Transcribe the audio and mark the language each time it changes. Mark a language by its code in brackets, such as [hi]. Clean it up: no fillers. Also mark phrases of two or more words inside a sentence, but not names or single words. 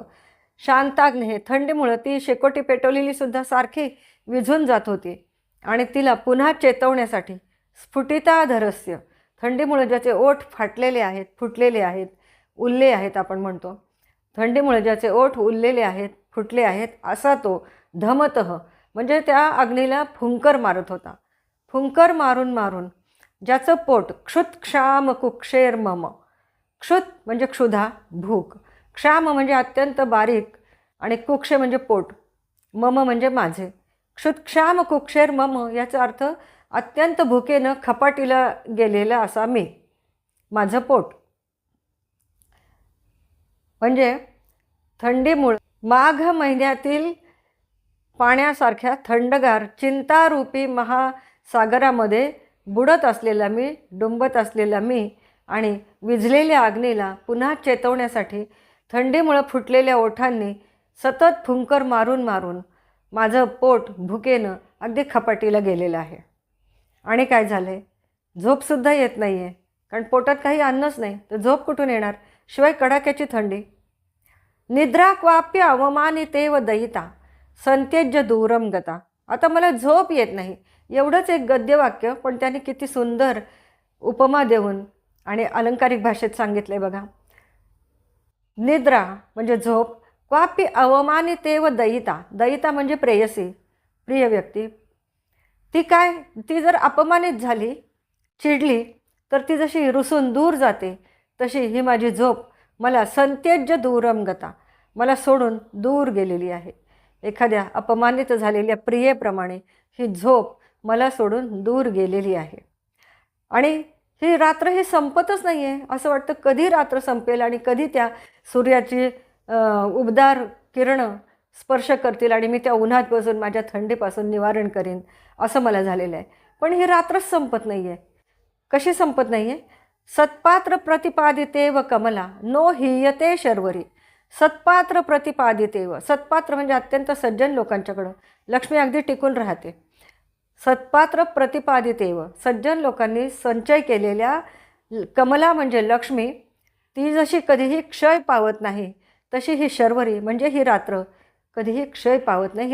[mr] शांताग्नेः थंडीमुळं ती शेकोटी पेटवलेली सुद्धा सारखी विझून जात होती आणि तिला पुन्हा चेतवण्यासाठी स्फुटिताधरस्य, थंडीमुळे ज्याचे ओठ फाटलेले आहेत, फुटलेले आहेत, उरले आहेत आपण म्हणतो, थंडीमुळे ज्याचे ओठ उरलेले आहेत, फुटले आहेत, असा तो धमतः म्हणजे त्या अग्नीला फुंकर मारत होता. फुंकर मारून मारून ज्याचं पोट [sa] क्षुत्क्षाम कुक्षेर्मम, [mr] क्षुत म्हणजे क्षुधा, भूक, क्षाम म्हणजे अत्यंत बारीक, आणि कुक्षे म्हणजे पोट, मम म्हणजे माझे. [sa] क्षुत्क्षाम कुक्षेर मम [mr] याचा अर्थ अत्यंत भुकेनं खपाटीला गेलेला असा मी, माझं पोट. म्हणजे थंडीमुळे माघ महिन्यातील पाण्यासारख्या थंडगार चिंतारूपी महासागरामध्ये बुडत असलेला मी, डुंबत असलेला मी, आणि विझलेल्या अग्नीला पुन्हा चेतवण्यासाठी थंडीमुळं फुटलेल्या ओठांनी सतत फुंकर मारून मारून माझं पोट भुकेनं अगदी खपाटीला गेलेलं आहे. आणि काय झालं आहे? झोपसुद्धा येत नाही आहे, कारण पोटात काही अन्नच नाही, तर झोप कुठून येणार? शिवाय कडाक्याची थंडी. [sa] निद्रा क्वाप्य अवमानितेव दयिता संत्यज्य दूरम गता. [mr] आता मला झोप येत नाही, एवढंच एक गद्यवाक्य, पण त्याने किती सुंदर उपमा देऊन आणि अलंकारिक भाषेत सांगितलं आहे बघा. निद्रा म्हणजे झोप, [sa] क्वापी अवमानितेव दयिता, [mr] दयिता म्हणजे प्रेयसी, प्रिय व्यक्ती. ती काय, ती जर अपमानित झाली, चिडली, तर ती जशी रुसून दूर जाते, तशी ही माझी झोप मला [sa] संत्यज्य दूरम गता, [mr] मला सोडून दूर गेलेली आहे. एखाद्या अपमानित झालेल्या प्रियेप्रमाणे ही झोप मला सोडून दूर गेलेली आहे. आणि ही रात्र ही संपतच नाही आहे. असं वाटतं कधी रात्र संपेल आणि कधी त्या सूर्याची उबदार किरणं स्पर्श करतील आणि मी त्या उन्हात बसून माझ्या थंडीपासून निवारण करीन, असं मला झालेलं आहे. पण ही रात्रच संपत नाही आहे. कशी संपत नाही आहे? [sa] सत्पात्र प्रतिपादितेव कमला नो हीयते शर्वरी. सत्पात्र प्रतिपादितेव, [mr] सत्पात्र म्हणजे अत्यंत सज्जन लोकांच्याकडं लक्ष्मी अगदी टिकून राहते. [sa] सत्पात्र प्रतिपादितेव, [mr] सज्जन लोकांनी संचय केलेल्या कमला म्हणजे लक्ष्मी, ती जशी कधीही क्षय पावत नाही, तशी ही शर्वरी म्हणजे ही रात्र कधीही क्षय पावत नाही.